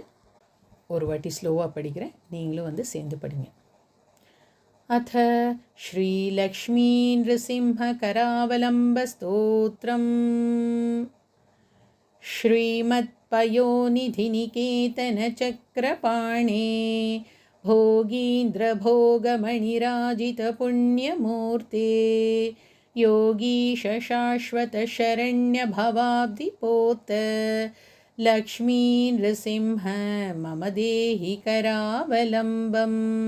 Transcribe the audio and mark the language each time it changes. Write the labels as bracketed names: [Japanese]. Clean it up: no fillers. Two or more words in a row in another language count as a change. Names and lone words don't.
[Tamil] ஒரு வாட்டி ஸ்லோவாக படிக்கிறேன், நீங்களும் வந்து சேர்ந்து படிங்க. அத ஸ்ரீ லக்ஷ்மீ நிருசிம்ஹ கராவலம்ப ஸ்தோத்ரம். [Sanskrit] श्रीमत् पयोनिधि निकेतन चक्रपाणे भोगीन्द्र भोगमणिराजित पुण्यमूर्ते योगीश शाश्वत शरण्य भवाब्धिपोत लक्ष्मी नृसिंह मम देहि करावलम्बम्.